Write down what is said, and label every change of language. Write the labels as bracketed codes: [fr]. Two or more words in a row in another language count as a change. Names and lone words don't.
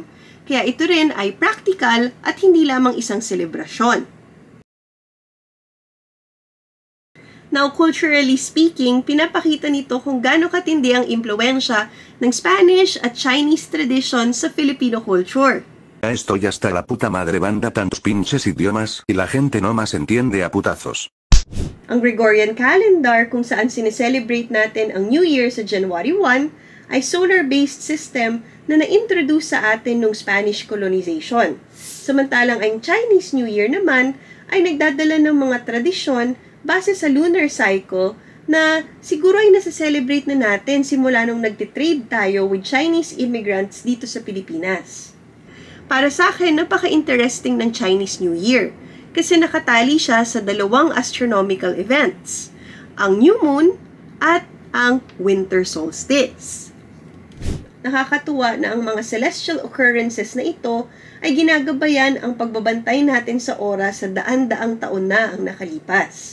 [tl] Kaya ito rin ay practical at hindi lamang isang selebrasyon. [en] Now, culturally speaking, [tl] pinapakita nito kung gaano katindi ang impluensya ng Spanish at [en] Chinese tradition [tl] sa [en] Filipino culture. [es] Ya estoy hasta la puta madre, banda, tantos pinches idiomas y la gente no más entiende a putazos. [tl] Ang [en] Gregorian calendar [tl] kung saan sineselebrate natin ang [en] New Year [tl] sa January 1 ay [en] solar-based system [tl] na na-introduce sa atin nung [en] Spanish colonization. [tl] Samantalang ang [en] Chinese New Year [tl] naman ay nagdadala ng mga tradisyon base sa [en] lunar cycle [tl] na siguro ay nasa-celebrate na natin simula nung nagtitrade tayo [en] with Chinese immigrants [tl] dito sa Pilipinas. Para sa akin, napaka-interesting ng [en] Chinese New Year [tl] kasi nakatali siya sa dalawang [en] astronomical events, [tl] ang [en] new moon [tl] at ang [en] winter solstice. [tl] Nakakatuwa na ang mga [en] celestial occurrences [tl] na ito ay ginagabayan ang pagbabantay natin sa oras sa daan-daang taon na ang nakalipas.